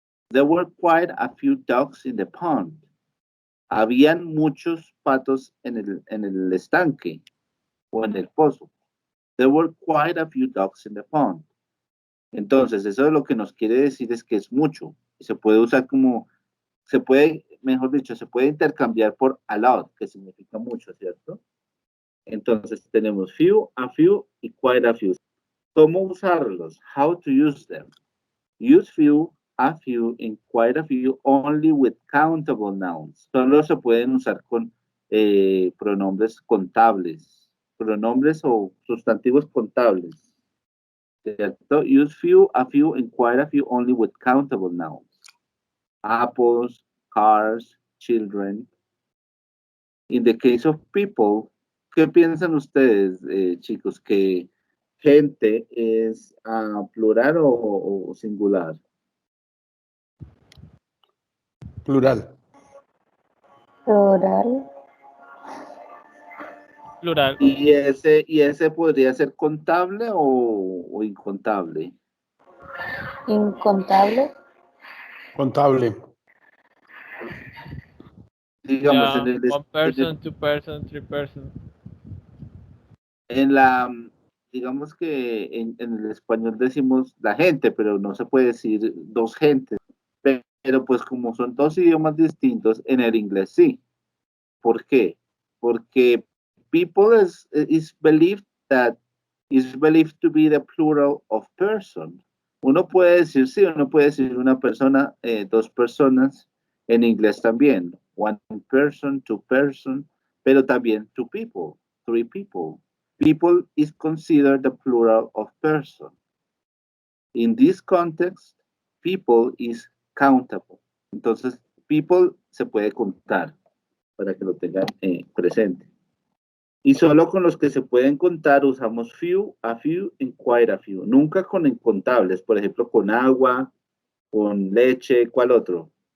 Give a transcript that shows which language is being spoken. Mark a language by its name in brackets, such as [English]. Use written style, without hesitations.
[English] There were quite a few ducks in the pond. [Spanish] Habían muchos patos en el estanque o en el pozo. [English] There were quite a few ducks in the pond. [Spanish] Entonces, eso es lo que nos quiere decir es que es mucho. Se puede usar como, mejor dicho, se puede intercambiar por a lot, que significa mucho, ¿cierto? Entonces, tenemos few, a few y quite a few. ¿Cómo usarlos? [English] How to use them. Use few, a few, and quite a few only with countable nouns. [Spanish] Solo se pueden usar con pronombres contables. Pronombres o sustantivos contables. ¿Cierto? [English] Use few, a few, and quite a few only with countable nouns. Apples, cars, children. In the case of people, [Spanish] ¿qué piensan ustedes, chicos? ¿Que gente es plural o singular? Plural. Plural. plural. ¿Y ese podría ser contable o incontable? Incontable. Contable. Digamos, [English] Yeah, one person, two person, three person. [Spanish] digamos que en el español decimos la gente, pero no se puede decir dos gentes. Pero pues como son dos idiomas distintos, en el inglés sí. ¿Por qué? [English] Porque people is believed to be the plural of person. [Spanish] Uno puede decir sí, uno puede decir una persona, dos personas, en inglés también. [English] One person, two person, pero también two people, three people. People is considered the plural of person. In this context, people is countable. [Spanish] Entonces, people se puede contar para que lo tengan presente. Y solo con los que se pueden contar usamos few, a few, and quite a few. Nunca con incontables, por ejemplo, con agua, con leche, ¿cuál otro?